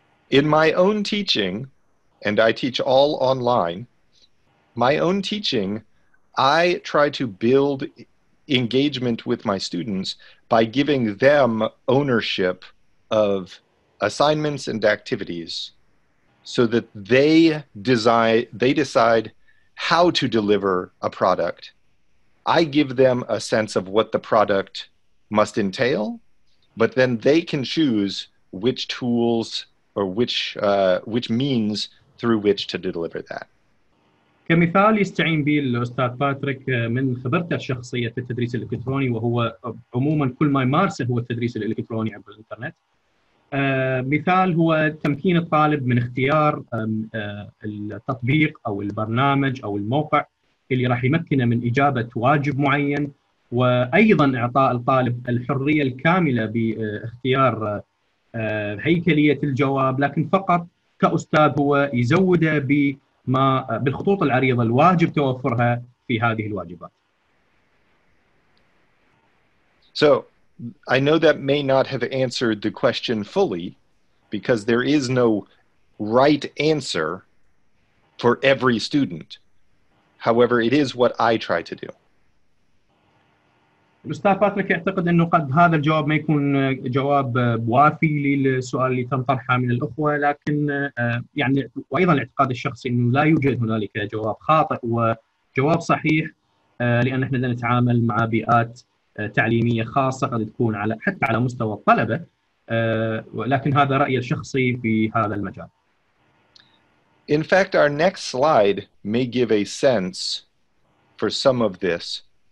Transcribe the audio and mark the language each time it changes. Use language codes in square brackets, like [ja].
[en] In my own teaching, and I teach all online, my own teaching, I try to build engagement with my students by giving them ownership of assignments and activities so that they decide how to deliver a product. I give them a sense of what the product must entail, but then they can choose which tools or which means through which to deliver that. [ar] كمثال يستعين به الأستاذ باتريك من خبرته الشخصية في التدريس الإلكتروني، وهو عموما كل ما يمارسه هو التدريس الإلكتروني عبر الإنترنت. مثال هو تمكين الطالب من اختيار التطبيق أو البرنامج أو الموقع اللي راح يمكنه من إجابة واجب معين، وأيضا إعطاء الطالب الحرية الكاملة باختيار هيكلية الجواب، لكن فقط كأستاذ هو يزوده بالخطوط العريضة الواجب توفرها في هذه الواجبات. [en] So I know that may not have answered the question fully, because there is no right answer for every student. However, it is what I try to do. [ar] الأستاذ باتريك يعتقد أنه قد هذا الجواب ما يكون جواب وافي للسؤال اللي تم طرحه من الأخوة، لكن يعني وأيضا الاعتقاد الشخصي أنه لا يوجد هنالك جواب خاطئ وجواب صحيح، لأن احنا نتعامل مع بيئات تعليمية خاصة قد تكون حتى على مستوى الطلبة، ولكن هذا رأيي الشخصي في هذا المجال. [en] In fact, our next slide may give a sense for some of this.